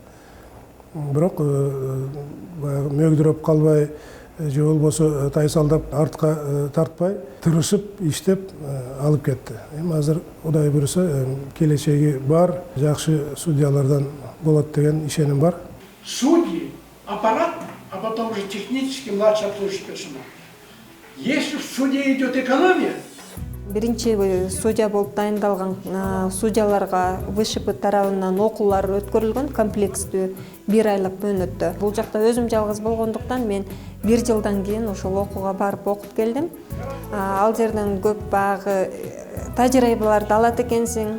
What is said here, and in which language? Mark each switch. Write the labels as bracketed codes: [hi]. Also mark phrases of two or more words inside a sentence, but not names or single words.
[ky] Бирок мөгдүрөп калбай же болбосо тайсалдап артка тартпай, тырышып иштеп алып кетти. Азыр Кудай буйруса келечеги бар, жакшы судьялардан болот деген ишеним бар. [ru] Судьи, аппарат, а потом уже технический младший обслуживающий персонал. Если в суде идет экономия, [ky] биринчи судья болуп дайындалган судьяларга ВШП тарабынан окуулар өткөрүлгөн комплекстүү 1 айлык мөөнөттө. Бул жакта өзүм жалгыз болгондуктан мен 1 жылдан кийин ошол окууга барып окуп келдим. Ал жерден көп багы тажрыйбаларды алат экенсиң.